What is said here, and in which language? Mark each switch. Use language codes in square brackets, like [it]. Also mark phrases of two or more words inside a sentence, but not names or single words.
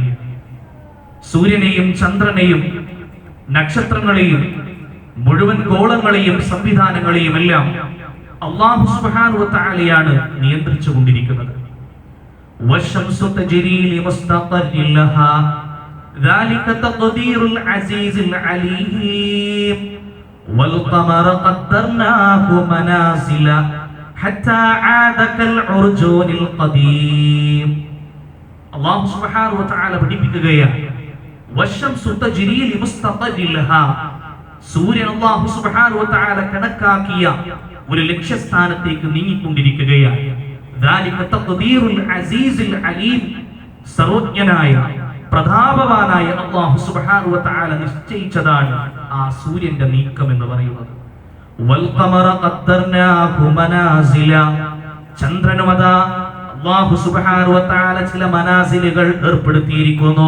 [ml] സൂര്യനെയും ചന്ദ്രനെയും നക്ഷത്രങ്ങളെയും മുഴുവൻ ഗോളങ്ങളെയും സംവിധാനങ്ങളെയും എല്ലാം [ar] الله سبحانه وتعالى [ml] നിയന്ത്രിച്ചു കൊണ്ടിരിക്കുന്നത്. [ar] والشمس تجري لمستقر لها ذلك تقدير العزيز العليم والقمر قدرناه منازل حتى عاد كالعرجون القديم. الله سبحانه وتعالى [ml] പഠിപ്പിക്കുകയാണ്, [ar] والشمس تجري لمستقر لها, [ml] സൂര്യൻ [ar] الله سبحانه وتعالى [ml] കണക്കാക്കിയ ഒരു ലക്ഷ്യസ്ഥാനത്തേക്ക് നീങ്ങിക്കൊണ്ടിരിക്കുകയാണ്. [ar] ذلك تقدير العزيز العليم, [ml] സർവജ്ഞനായ പ്രതാപവാനായ [ar] الله سبحانه وتعالى [ml] നിശ്ചയിച്ചതാണ് ആ സൂര്യന്റെ നീക്കം എന്ന് പറയുന്നത്. [ar] والقمر قدرناه منازل, [ml] ചന്ദ്രനുമതാ [ar] الله سبحانه وتعالى [ml] ചില മനാസിലുകൾ ഏർപ്പെടുത്തിയിരിക്കുന്നു.